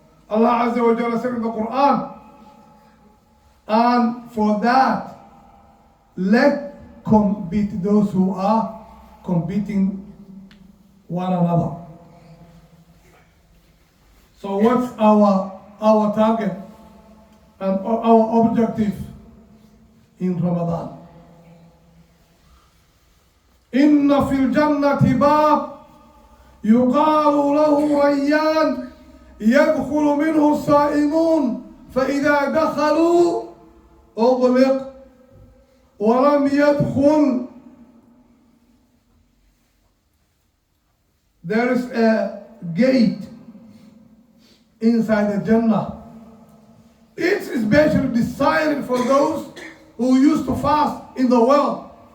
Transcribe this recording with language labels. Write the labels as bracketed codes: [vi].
[en] Allah Azza wa Jalla said in the Quran, and for that, let compete those who are competing one another. So what's our target and our objective in Ramadan? [ar] إن في الجنة باب يقال له ريان يدخل منه الصائمون فإذا دخلوا أغلق ولم يدخل. [en] There is a gate inside the Jannah. It's especially designed for those who used to fast in the world.